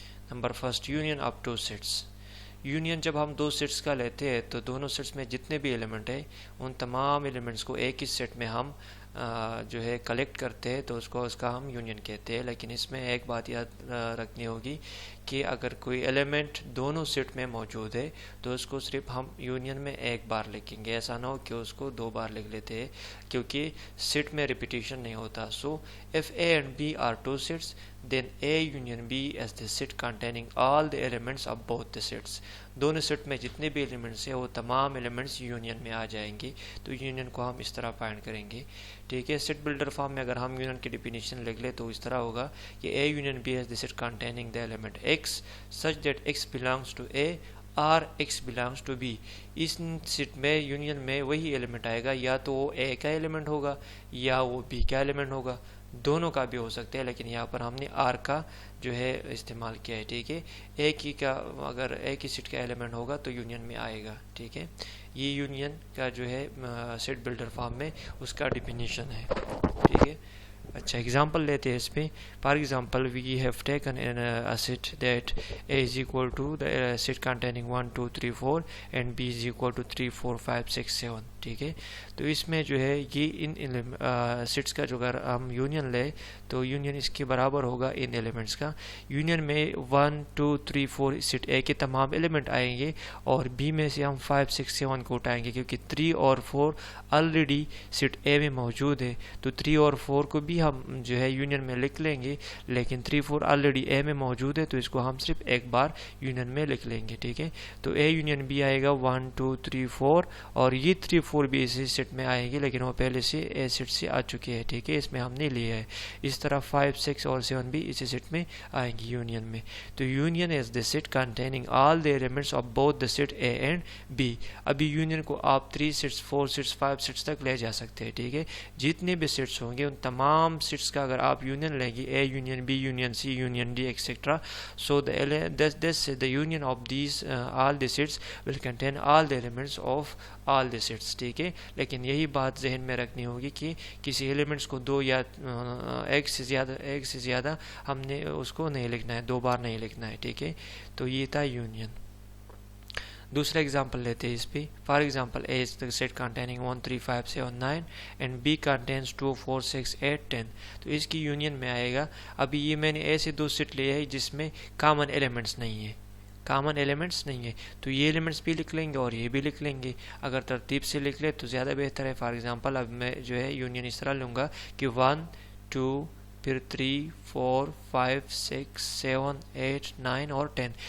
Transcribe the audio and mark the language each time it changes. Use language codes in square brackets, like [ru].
[ur] Number first, union of two sets. Union جب ہم دو seats کا لیتے ہیں تو دونوں سیٹس میں جتنے بھی ایلیمنٹ ہیں ان تمام ایلیمنٹس کو ایک ہی سیٹ میں ہم جو ہے کلیکٹ کرتے ہیں تو اس کا ہم یونین کہتے ہیں. لیکن اس میں ایک بات یاد رکھنی ہوگی کہ اگر کوئی ایلیمنٹ دونوں سیٹ میں موجود ہے تو اس کو صرف ہم یونین میں ایک بار لکھیں گے. ایسا نہ ہو کہ اس کو دو بار لکھ لیتے ہیں کیونکہ سیٹ میں ریپیٹیشن نہیں ہوتا. [en] So if A and B are two sets, then A union B as the set containing all the elements of both the sets. [ur] دونوں سیٹ میں جتنے بھی ایلیمنٹس ہیں وہ تمام ایلیمنٹس یونین میں آ جائیں گے. تو یونین کو ہم اس طرح فائنڈ کریں گے. ٹھیک ہے, سیٹ بلڈر فارم میں اگر ہم یونین کی ڈیفینیشن لکھ لیں تو اس طرح ہوگا کہ [en] A union B has the set containing the element X such that X belongs to A [ur] اور [en] X belongs to B. [ur] اس set میں یونین میں وہی ایلیمنٹ آئے گا, یا تو وہ A کا ایلیمنٹ ہوگا یا وہ B کا ایلیمنٹ ہوگا, دونوں کا بھی ہو سکتا ہے. لیکن یہاں پر ہم نے R کا جو ہے استعمال کیا ہے. ٹھیک ہے, ایک ہی کا اگر ایک ہی سیٹ کا ایلیمنٹ ہوگا تو یونین میں آئے گا. ٹھیک ہے, یہ یونین کا جو ہے سیٹ بلڈر فارم میں اس کا ڈیفینیشن ہے. ٹھیک ہے, اچھا ایگزامپل لیتے ہیں اس پہ. [en] For example we have taken a set that A is equal to the set containing 1 2 3 4 and B is equal to 3 4 5 6 7. [ur] ٹھیک ہے, تو اس میں جو ہے یہ ان سیٹس کا جو اگر ہم یونین لیں تو یونین اس کے برابر ہوگا ان ایلیمنٹس کا. یونین میں 1 2 3 4 سیٹ A کے تمام ایلیمنٹ آئیں گے اور B میں سے ہم 5 6 7 کو اٹھائیں گے کیونکہ 3 اور 4 آلریڈی سیٹ A میں موجود ہے. تو 3 اور 4 کو بھی ہم جو ہے یونین میں لکھ لیں گے, لیکن 3 4 آلریڈی A میں موجود ہے تو اس کو ہم صرف ایک بار یونین میں لکھ لیں گے. ٹھیک ہے, تو A یونین B آئے گا 1 2 3 4 اور یہ 3 4 بھی اسی سیٹ میں آئیں گے لیکن وہ پہلے سے A سیٹ سے آ چکے ہیں. ٹھیک ہے, اس میں ہم نے لیا ہے. اس طرح 5 6 اور 7 بھی اسی سیٹ میں آئیں گے یونین میں. [en] تو union is the set containing all the elements of both the set A and B. [ur] ابھی یونین کو آپ 3 سیٹس 4 سیٹس 5 سیٹس تک لے جا سکتے ہیں. ٹھیک ہے, جتنے بھی سیٹس ہوں گے ان تمام سیٹس کا اگر آپ یونین لیں گے A union B union C union D etcetera, [en] so the union of these all the sets [ur] will contain all the elements of all the sets. ٹھیک ہے, لیکن یہی بات ذہن میں رکھنی ہوگی کہ کسی ایلیمنٹس کو دو یا ایک سے زیادہ ہم نے اس کو نہیں لکھنا ہے, دو بار نہیں لکھنا ہے. ٹھیک ہے, تو یہ تھا یونین. دوسرا ایگزامپل لیتے ہیں اس پہ. [en] For example A is the set containing 1 3 5 7 9 and B contains 2 4 6 8 10. [ur] تو اس کی یونین میں آئے گا. ابھی یہ میں نے ایسے دو سیٹ لیے ہیں جس میں کامن ایلیمنٹس نہیں ہے, تو یہ ایلیمنٹس بھی لکھ لیں گے اور یہ بھی لکھ لیں گے. اگر ترتیب سے لکھ لیں تو زیادہ بہتر ہے. فار ایگزامپل اب میں جو ہے یونین اس طرح لوں گا کہ 1 2 پھر 3 4 5 6 7 8 9 اور 10.